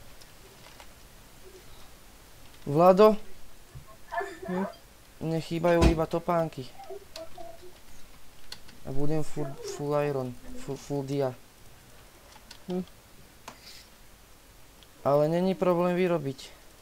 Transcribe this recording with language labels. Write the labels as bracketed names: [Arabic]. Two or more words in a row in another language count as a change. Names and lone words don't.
[Slovak] Vlado? Mne chýbajú iba topánky. A budem [English] full iron, full dia. [Slovak] Ale není problém vyrobiť.